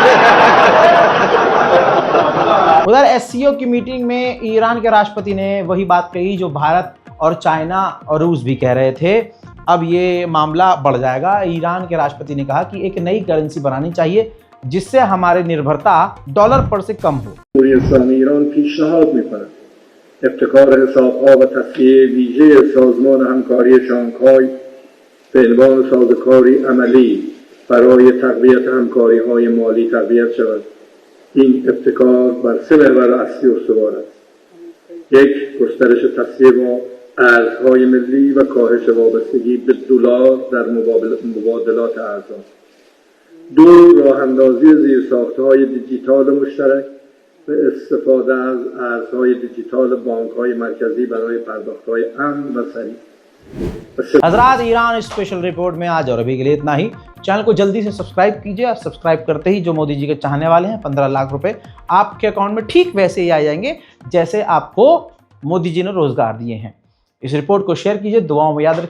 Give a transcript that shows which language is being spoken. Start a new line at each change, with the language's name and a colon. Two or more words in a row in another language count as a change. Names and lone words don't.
Hindi: उधर एससीओ की मीटिंग में ईरान के राष्ट्रपति ने वही बात कही जो भारत और चाइना और रूस भी कह रहे थे। अब ये मामला बढ़ जाएगा। ईरान के राष्ट्रपति ने कहा कि एक नई करेंसी बनानी चाहिए जिससे हमारी निर्भरता डॉलर पर से कम हो।
Persian: ابتکار حسابها و تصفیه ویژه سازمان همکاری شانگهای به عنوان سازوکاری عملی برای تقویت همکاری‌های مالی تقویت شود. این ابتکار بر 3 محور اصلی استوار است. 1. گسترش تصفیه با ارزهای ملی و کاهش وابستگی به دلار در مبادلات ارزها. 2. راه‌اندازی زیرساخت‌های دیجیتال مشترک به استفاده از ارزهای دیجیتال بانک‌های مرکزی برای پرداخت‌های امن و سریع.
Hindi: हजरात, ईरान स्पेशल रिपोर्ट में आज और अभी के लिए इतना ही। चैनल को जल्दी से सब्सक्राइब कीजिए और सब्सक्राइब करते ही जो मोदी जी के चाहने वाले हैं 15 लाख रुपए आपके अकाउंट में ठीक वैसे ही आ जाएंगे जैसे आपको मोदी जी ने रोजगार दिए हैं। इस रिपोर्ट को शेयर कीजिए, दुआओं में याद रखिए।